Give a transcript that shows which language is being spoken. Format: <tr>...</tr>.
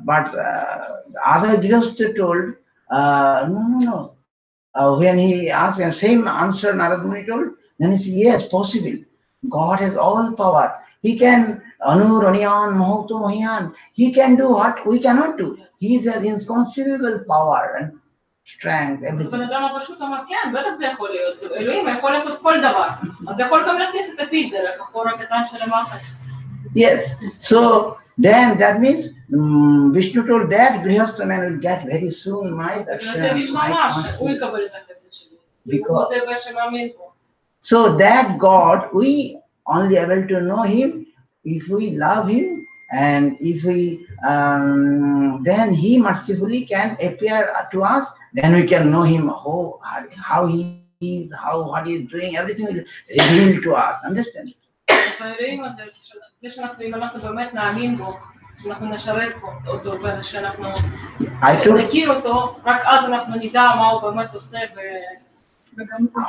<en>But other Grihastha told, no. When he asked, and same answer Narad Muni told, then he said, yes, possible. God has all power. He can, Anu, Raniyan, Mahoto, Mahiyan, he can do what we cannot do. He has inconceivable power and strength, everything.</en> <he>בן אדם הפשוט אמר, כן, בטח זה יכול להיות. אלוהים יכול לעשות כל דבר. אז יכול גם להכניס את הפיו דרך החור הקטן של המחט.</he> <en>Yes, so then that means Vishnu told that Grihastha man will get very soon my darshan, my mercy. Because so that God, we only able to know him if we love him and if we then he mercifully can appear to us, then we can know him, how he is, what he is doing, everything will reveal to us. Understand?</en> <he>האלוהים הזה, זה שאנחנו, אם אנחנו באמת נאמין בו, שאנחנו נשרת אותו ושאנחנו נכיר אותו, רק אז אנחנו נדע מה הוא באמת עושה וגם</he>